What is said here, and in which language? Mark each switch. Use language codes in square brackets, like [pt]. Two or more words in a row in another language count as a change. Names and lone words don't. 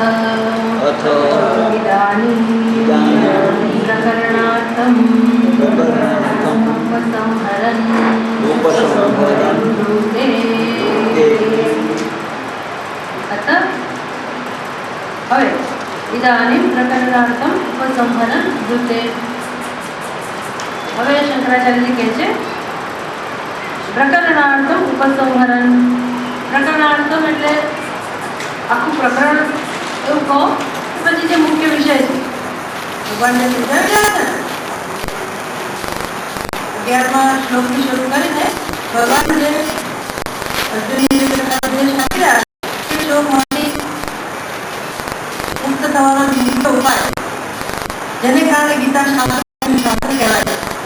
[sa] इदानीं प्रकरणार्थम् उपसंहरन् ब्रूते अथ હવે इदानीं प्रकरणार्थम् उपसंहरन् ब्रूते [gu] હવે શંકરાચાર્યજી કહે છે પ્રકરણાર્થમ ઉપસંહરણ. પ્રકરણાર્થમ એટલે આખું પ્રકરણ એવું કહો પછી જે મુખ્ય વિષય છે ભગવાનને સમજાવ્યા છે 11મા શ્લોકથી શરૂ કરીને ભગવાન જે અર્જુનને જે પ્રકારનો ઉપદેશ આપી રહ્યા તે શ્લોકમાંથી મુક્ત થવાનો બીજો ઉપાય જેને કારણે ગીતા શાસ્ત્ર કહેવાય.